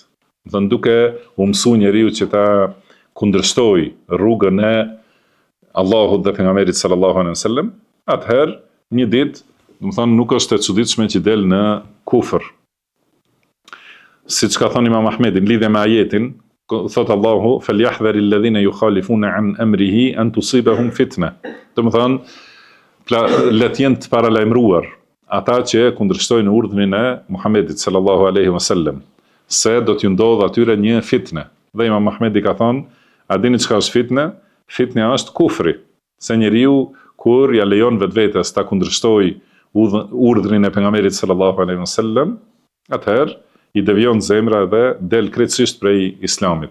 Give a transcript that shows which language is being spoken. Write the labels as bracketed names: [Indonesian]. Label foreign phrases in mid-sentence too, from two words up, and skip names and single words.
[Albanian] Do thonë duke u mësu njeriu që ta kundërshtojë rrugën e Allahut dhe pejgamberit [Arabic] صلى الله عليه وسلم, [Albanian] atëherë një ditë, do të thonë nuk është e çuditshme që del në kufër. Siç ka thënë Imam Ahmedi në lidhje me ajetin, thot Allahu [Arabic] فليحذر الذين يخالفون عن أمره أن تصيبهم فتنة. [Albanian] Do të thonë le të jenë të paralajmëruar ata që kundërshtojnë urdhrin e Muhamedit [Arabic] صلى الله عليه وسلم, [Albanian] se do t'ju ndodh atyre një fitne. Dhe Imam Ahmedi ka thënë, a dini çka është fitne? Fitne është kufri, se njeriu kur ja lejon vetvetes ta kundërshtojë urdhrin e pejgamberit [Arabic] صلى الله عليه وسلم, [Albanian] atëherë i devijon zemra dhe del krejtësisht prej Islamit.